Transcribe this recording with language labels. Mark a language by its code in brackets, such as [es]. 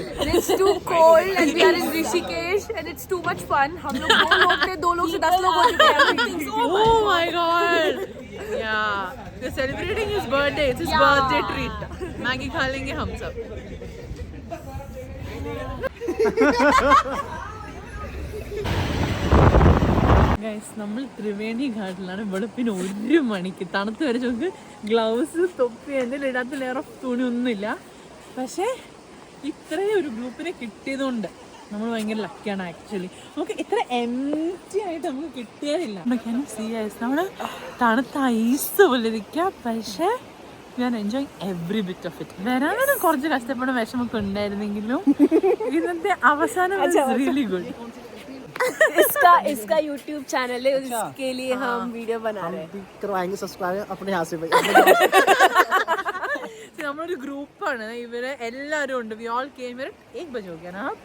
[en] And it's too cold and we are in Rishikesh and it's too much fun. [hi] हम लोग 2 लोग थे, 2 लोग से 10 लोग हो चुके हैं. [en] Oh my god. Yeah. We're celebrating his birthday. It's his birthday treat. [hi] Maggi खा लेंगे हम सब. [ml] ഗൈസ് നമ്മൾ ത്രിവേണി ഘാട്ടിലാണ്. വെളുപ്പിന് 1 മണിക്ക് തണുത്ത് വരെ നമുക്ക് ഗ്ലൗസ് തൊപ്പി എന്തെങ്കിലും ഇടാത്ത ലെയർ ഓഫ് തുണി ഒന്നുമില്ല. പക്ഷേ ഇത്രയും ഒരു ഗ്രൂപ്പിനെ കിട്ടിയതുകൊണ്ട് നമ്മൾ ഭയങ്കര ലക്കിയാണ് ആക്ച്വലി. നമുക്ക് ഇത്ര എംപ്റ്റി ആയിട്ട് നമുക്ക് കിട്ടിയതില്ല. നമ്മൾ തണുത്ത ഐസ് പോലെ ഇരിക്കുക. പക്ഷേ ഞാൻ [en] Enjoy every bit of it. [ml] വരാനും കുറച്ച് കഷ്ടപ്പെടാൻ വിഷമൊക്കെ ഉണ്ടായിരുന്നെങ്കിലും ഇന്നത്തെ അവസാനം [en] Really good. [hi] इसका YouTube चैनल है, उसके लिए हम वीडियो बना रहे हैं. करवाएंगे सब्सक्राइब अपने यहाँ से भाई. [ml] നമ്മളൊരു ഗ്രൂപ്പാണ്. ഇവര് എല്ലാരും ഉണ്ട്. [en] we all came here [hi] 1 बजे हो गया ना.